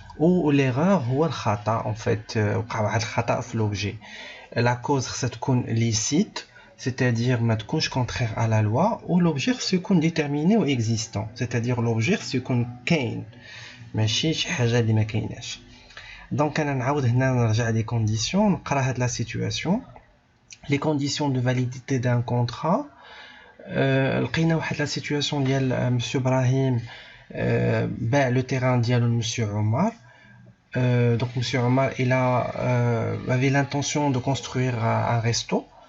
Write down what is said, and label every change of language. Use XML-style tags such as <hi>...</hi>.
<ar>و l'erreur هو الخطأ</ar> <fr>en fait</fr> <ar>وقع واحد الخطأ في l'objet.</ar> <fr>La cause</fr> <ar>خصها تكون</ar> <fr>licite, c'est-à-dire</fr> <ar>ما تكونش</ar> <fr>contraire à la loi, ou l'objet</fr> <ar>خصو يكون déterminé ou existant, c'est-à-dire l'objet خصو يكون كاين ماشي شي حاجة اللي ما كايناش. Donc أنا نعاود هنا نرجع</ar> <fr>les conditions,</fr> <ar>نقرا هاد</ar> <fr>la situation. Les conditions de validité d'un contrat.</fr> <ar>لقينا واحد</ar> <fr>la situation</fr> <ar>ديال</ar> <fr>monsieur Brahim</fr> <ar>باع</ar> <fr>le terrain</fr> <ar>ديالو</ar> <fr>monsieur Omar. Donc monsieur Omar il avait l'intention de construire un resto.</fr>